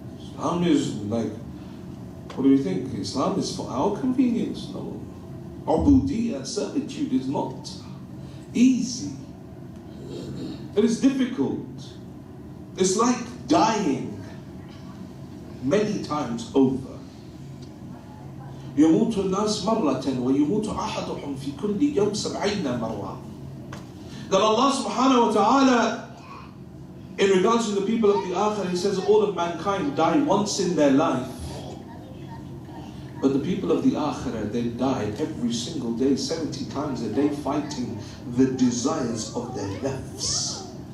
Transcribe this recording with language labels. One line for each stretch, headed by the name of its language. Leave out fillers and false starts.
English: Islam is like, what do you think? Islam is for our convenience. No. Ubudiyya, servitude is not easy. It is difficult. It's like dying many times over.
Arabic: يموت الناس مرة ويموت أحدهم في كل يوم 70 مرة.
English: that Allah subhanahu wa ta'ala, in regards to the people of the Akhirah, He says all of mankind die once in their life. But the people of the Akhirah, they die every single day, 70 times a day, fighting the desires of their nafs.